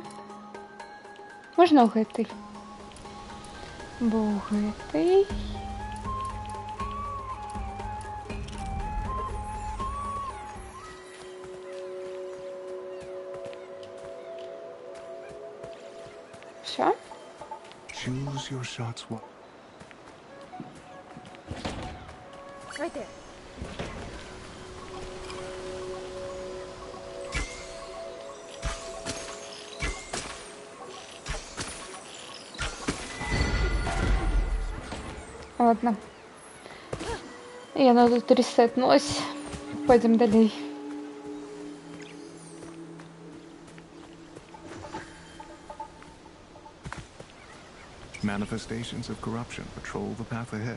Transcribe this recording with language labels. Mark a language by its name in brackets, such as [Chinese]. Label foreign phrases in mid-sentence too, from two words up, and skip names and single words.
[Belarusian] Можна ў гэтай? Бо ў гэтай... [Russian] Всё? [English] Choose your shots well. Right there. [Russian] Ладно. [Belarusian] Яно тут ресетнулось. Пойдем далей. [English] Manifestations of corruption patrol the path ahead.